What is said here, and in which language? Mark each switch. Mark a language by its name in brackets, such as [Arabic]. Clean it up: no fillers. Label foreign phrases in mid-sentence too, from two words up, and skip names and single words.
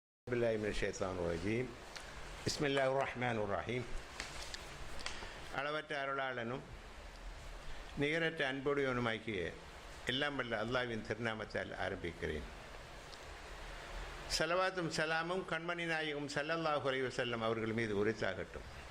[Arabic] بالله من الشيطان الرجيم بسم الله الرحمن الرحيم [Tamil] அளவற்ற அருளாளனும் நிகரற்ற அன்புடையவனுமாக்கிய எல்லாம் வல்ல அல்லாஹ்வின் திருநாமத்தால் ஆரம்பிக்கிறேன். ஸலவாத்தும் சலாமும் கண்மணி நாயகம் [Arabic] صلى الله عليه وسلم [Tamil] அவர்கள் மீது உரித்தாகட்டும்.